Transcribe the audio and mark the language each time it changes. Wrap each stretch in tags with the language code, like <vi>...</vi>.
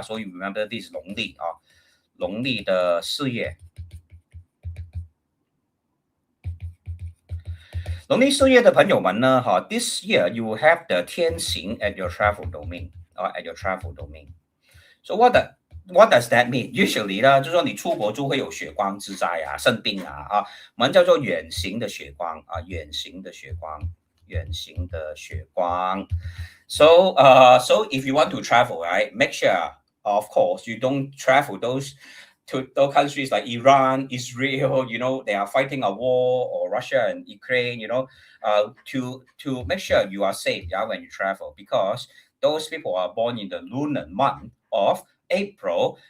<en>So you remember this 农历的4月。</en> <zh>农历4月的朋友们呢，</zh> <en>this year you will have the 天行 at your travel domain, at your travel domain. So what does that mean? Usually</en> <zh>呢，就是说你出国就会有血光之灾生病我们叫做远行的血光远行的血光，远行的血光。</zh> <en>So if you want to travel, right, make sure, of course, you don't travel to those countries like Iran, Israel, they are fighting a war, or Russia and Ukraine, to make sure you are safe, when you travel, because those people are born in the lunar month of April.</en>